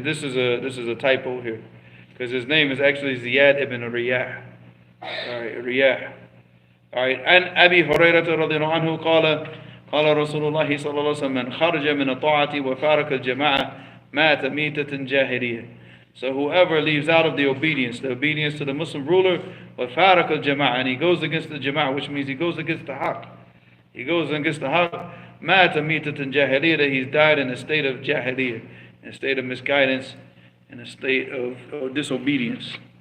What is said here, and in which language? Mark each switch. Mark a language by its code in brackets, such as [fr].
[en] This is a typo here, because his name is actually Ziyad ibn Riyah. All right, Riyah. All right. [ar] And Abi Hurairah radhiyallahu anhu قال رسول الله صلى الله عليه وسلم من خرج من الطاعة وفارق الجماعة مات ميتة جاهلية. [en] So whoever leaves out of the obedience to the Muslim ruler, [ar] وفارق الجماعة, [en] and he goes against the jama'ah, which means he goes against the haqq. He goes against the haqq. [ar] مات ميتة جاهلية, [en] that he's died in a state of jahiliyah, in a state of misguidance, in a state of disobedience.